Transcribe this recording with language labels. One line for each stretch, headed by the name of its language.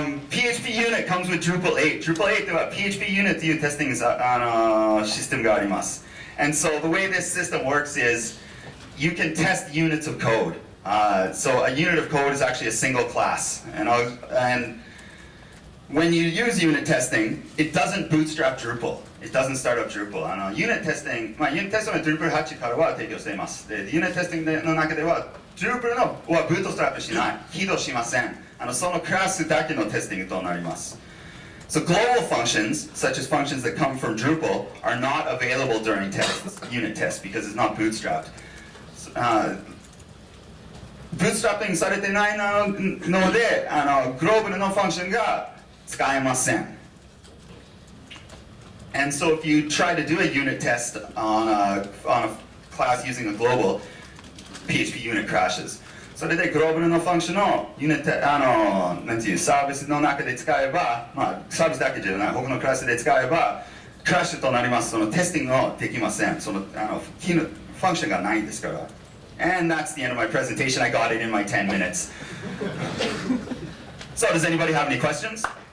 English: PHP unit comes with Drupal 8.
Japanese: Drupal 8では PHP unit という testing system があります。
English: And so the way this system works is you can test units of code. So a unit of code is actually a single class. And when you use unit testing, it doesn't bootstrap Drupal. It doesn't start up Drupal.
Japanese: Unit testing, unit testing は Drupal 8からは提供しています。で、unit testing の中では Drupal はブートストラップしない。起動しません。そのクラスだけのテスティングとなります。
English: So global functions, such as functions that come from Drupal, are not available during unit tests because it's not bootstrapped.
Japanese: Bootstrapping されてないので、グローバルのファンクションが使えません。
English: And so if you try to do a unit test on a class using a global, PHP unit crashes.
Japanese: それでグローバルのファンクションをユニットなんていうサービスの中で使えば、サービスだけじゃない他のクラスで使えばクラッシュとなります。そのテスティングをできません。そのファンクションがないんですから。
English: And that's the end of my presentation. I got it in my 10 minutes. So does anybody have any questions?